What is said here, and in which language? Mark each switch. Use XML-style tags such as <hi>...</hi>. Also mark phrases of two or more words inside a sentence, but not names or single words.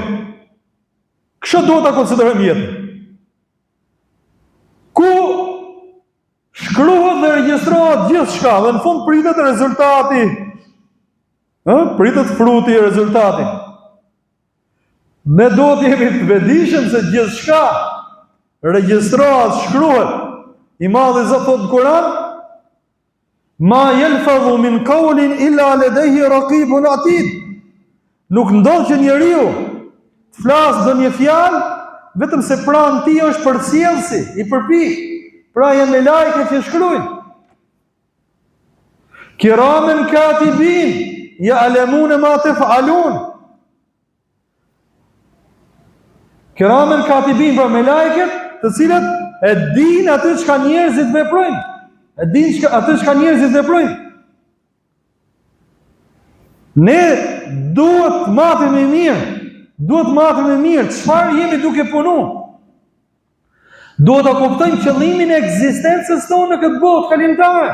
<sq>Kështu duhet ta konsiderojmë jetën. Ku shkruhet dhe regjistrohet gjithçka dhe në fund pritet rezultati. Pritet fruti i rezultatit. Ne duhet jemi të vetëdijshëm se gjithçka regjistrohet, shkruhet. I Madhi Zot thot në Kur'an:</sq> <ar>"ما يلفظ من قول إلا لديه رقيب عتيد."</ar> <sq>Nuk ndodh që njeriu të flasë ndonjë fjalë vetëm se pranë tij është përcjellsi, i përpik. Pra janë me lajke që shkruajnë.</sq> <ar>كراما كاتبين يعلمون ما تفعلون. كراما كاتبين,</ar> <sq>pra me lajket të cilët e din atë çka njerëzit veprojnë. Ne duhet të matim e mirë. Çfarë jemi duke punu? Duhet të kuptojmë qëllimin e ekzistencës tonë në këtë botë kalimtare.</sq>